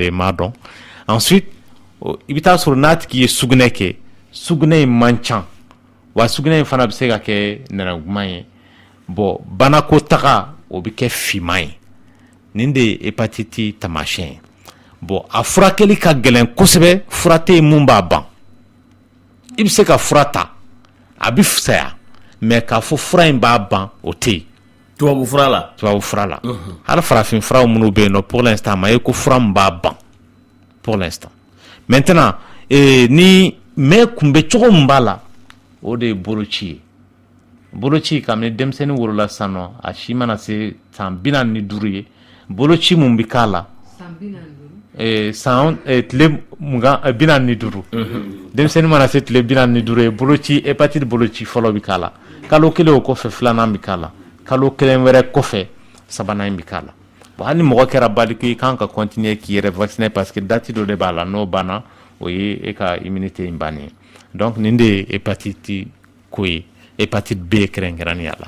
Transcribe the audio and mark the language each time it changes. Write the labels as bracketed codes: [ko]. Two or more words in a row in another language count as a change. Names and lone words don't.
[bm] ye m'a dɔn ensuite i bɛ taa sɔrɔ n'a tigi ye sugunɛ kɛ sugunɛ in man ca wa sugunɛ in fana bɛ se ka kɛ nɛrɛmuguman ye bon banako taga o bɛ kɛ finman ye nin de ye hépatite taamasiyɛn ye bon a furakɛli ka gɛlɛn kosɛbɛ fura tɛ yen mun b'a ban i bɛ se ka fura ta a bɛ fisaya mais k'a fɔ fura in b'a ban o tɛ yen tubabu fura la hali farafin furaw minnu bɛ yen nɔ [fr] pour l'instant [bm] ma ye ko fura min b'a ban [fr] pour l'instant maintenant [bm] ni mais kunbɛ cogo min b'a la o de ye boloci ye boloci kabini denmisɛnnin wolola sisan nɔ a si mana se san 45 ye boloci mun bɛ k'a la tile 45 denmisɛnnin mana se tile 45 ye boloci hépatite boloci fɔlɔ bɛ k'a la kalo kelen o kɔfɛ filanan bɛ k'a la kalo kelen wɛrɛ kɔfɛ sabanan bɛ k'a la bon hali ni mɔgɔ kɛra baliku i kan ka continuer k'i yɛrɛ [fr] vacciner parce que date [bm] dɔ de b'a la n'o banna o ye e ka immunité in bannen ye donc nin de ye hépatite ko ye hépatite B kɛrɛnkɛrɛnnenya la